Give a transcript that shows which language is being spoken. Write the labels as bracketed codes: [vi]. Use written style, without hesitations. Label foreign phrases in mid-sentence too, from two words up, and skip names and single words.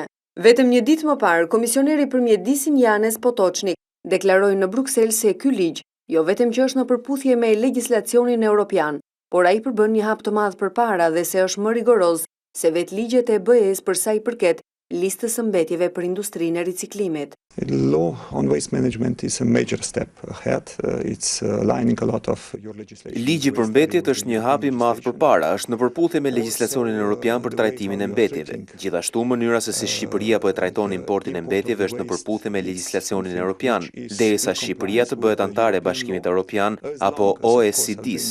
[sq] Vetëm një ditë më parë, komisioneri për mjedisin Janez Potočnik deklaroi në Bruksel se ky ligj jo vetëm që është në përputhje me legjislacionin evropian, por ai përbën një hap të madh përpara dhe se është më rigoroz se vetë ligjet e BE-s për sa i përket listës së mbetjeve për industrinë e riciklimit. [en] The law on waste management is a major step ahead. It's aligning a lot of your legislation. [sq] Ligji për mbetjet është një hap i madh përpara, është në përputhje me legjislacionin evropian për trajtimin e mbetjeve. Gjithashtu, mënyra se si Shqipëria po e trajton importin e mbetjeve është në përputhje me legjislacionin evropian, derisa Shqipëria të bëhet antare e Bashkimit Evropian apo OECD-s.